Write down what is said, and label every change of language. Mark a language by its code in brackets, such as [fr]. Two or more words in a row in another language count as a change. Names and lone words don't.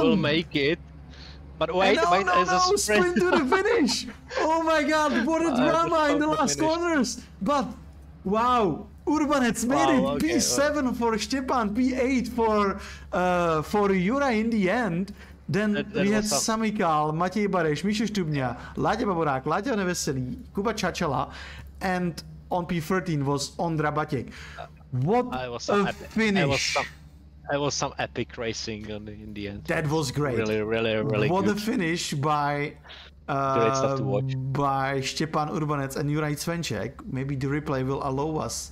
[en] Will make it. But wait, no, sprint to the finish! Oh my god, what a drama in the last corners! But, wow, Urbanec made it, P7 for Štěpán, P8 for Jura in the end. Then we had Samikal, Matěj Bareš, Míšo Štubňa, Láďa Baborák, Láďa Neveselý, Kuba Čačala, and on P13 was Ondra Batěk. What a finish! It was some epic racing in the end. That was great. Really what good. A finish by great stuff to watch. By Štěpán Urbanec and Juraj Svenček. Maybe the replay will allow us.